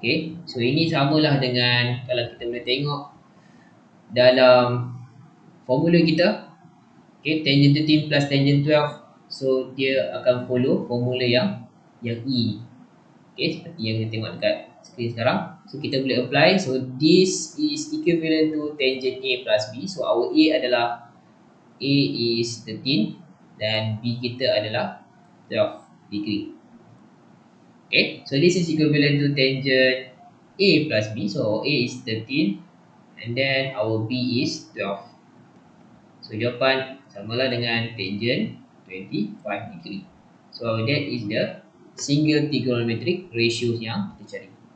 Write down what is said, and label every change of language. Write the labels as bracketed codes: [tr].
[ms] Okay, so ini samalah dengan kalau kita boleh tengok dalam formula kita. [en] Okay, tangent 13 plus tangent 12. So [ms] dia akan [en] follow formula yang E. [ms] Okay, seperti yang kita tengok dekat skrin sekarang. So kita boleh apply. [en] So this is equivalent to tangent A plus B. So our A [ms] adalah [en] A is 13 [ms] dan B kita adalah 12 degree. [en] Okay, so this is equivalent to tangent A plus B. So A is 13 and then our B is 12. [ms] So jawapan samalah dengan tangent 25 degree. [en] So that is the single trigonometric ratios [ms] yang kita cari.